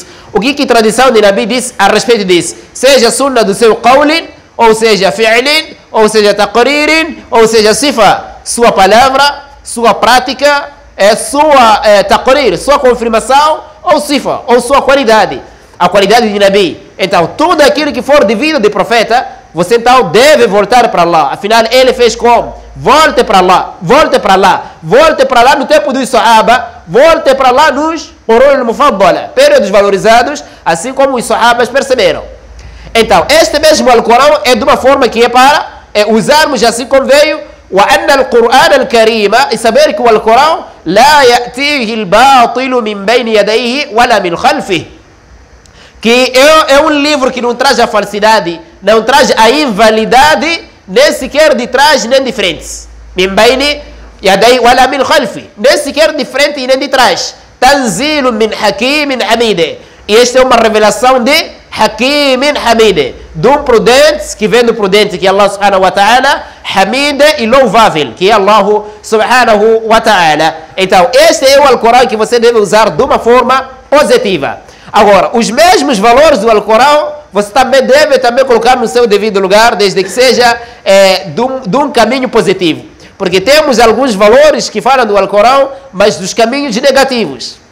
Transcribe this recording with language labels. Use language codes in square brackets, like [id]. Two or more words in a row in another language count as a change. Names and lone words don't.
[pt] O que tradição de Nabi diz a respeito disso? Seja Sunna do seu qawlin, ou seja fi'lin, ou seja taqririn, ou seja sifa, sua palavra, sua prática, sua taqrir, sua confirmação, ou sifa, ou sua qualidade. A qualidade de Nabi. Então, tudo aquilo que for devido de profeta, você então deve voltar para Allah. Afinal, ele fez como? Volte para Allah, volte para Allah, volte para lá no tempo dos Sahaba, volte para lá nos [ar] القرون المفضلة, [pt] períodos valorizados, assim como os Sahabas perceberam. Então, este mesmo Alcorão é de uma forma que é para usarmos assim como veio, [ar] وأن القرآن الكريم [pt] saber que o Alcorão [ar] لا يأتيه الباطل من بين يديه ولا من خلفه, [pt] que é um livro que não traz a falsidade, não traz a invalidade, nem sequer de trás nem de frente. [ar] من بين يديه ولا من خلفه, [pt] nem sequer de frente e nem de trás. [ar] تنزيل من حكيم حميد, [pt] e esta é uma revelação de Hakim Hamid, de um prudente que vem do prudente, que é Allah [ar] سبحانه وتعالى, [pt] Hamid e louvável, que é Allah [ar] سبحانه وتعالى. [pt] Então, este é o Alcorão que você deve usar de uma forma positiva. Agora, os mesmos valores do Alcorão, você também deve colocar no seu devido lugar, desde que seja de um caminho positivo. Porque temos alguns valores que falam do Alcorão, mas dos caminhos negativos.